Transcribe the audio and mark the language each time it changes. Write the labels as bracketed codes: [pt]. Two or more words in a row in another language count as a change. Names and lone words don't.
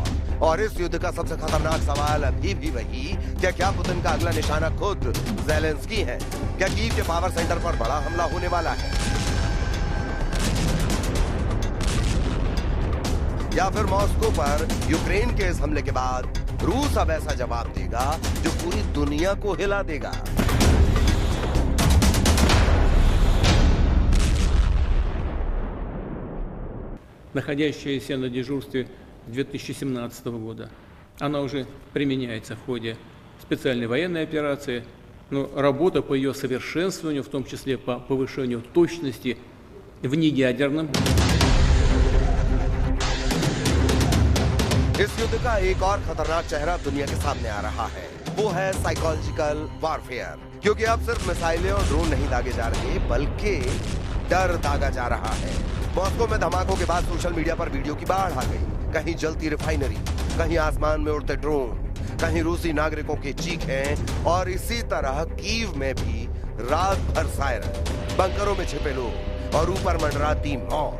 [hi] और इस युद्ध का सबसे खतरनाक सवाल अभी भी वही, क्या पुतिन का अगला निशाना खुद ज़ेलेंस्की है? क्या कीव के [en] power center [hi] पर बड़ा हमला होने वाला है? या फिर मॉस्को पर यूक्रेन के इस हमले के बाद रूस अब ऐसा जवाब देगा जो पूरी दुनिया को हिला देगा? [ru] находящаяся на дежурстве 2017 года. Она уже применяется в ходе специальной военной операции, но работа по ее совершенствованию, в том числе по повышению точности в неядерном [hi] इस युद्ध का एक और खतरनाक चेहरा दुनिया के सामने आ रहा है, वो है [en] psychological warfare. [hi] क्योंकि अब सिर्फ मिसाइलें और ड्रोन नहीं दागे जा रहे, बल्कि डर दागा जा रहा है। मॉस्को में धमाकों के बाद [en] social media [hi] पर वीडियो की बाढ़ आ गई। कहीं जलती रिफाइनरी, कहीं आसमान में उड़ते ड्रोन, कहीं रूसी नागरिकों की चीखें, और इसी तरह कीव में भी रात भर सायरन, बंकरों में छिपे लोग और ऊपर मंडराती मौत।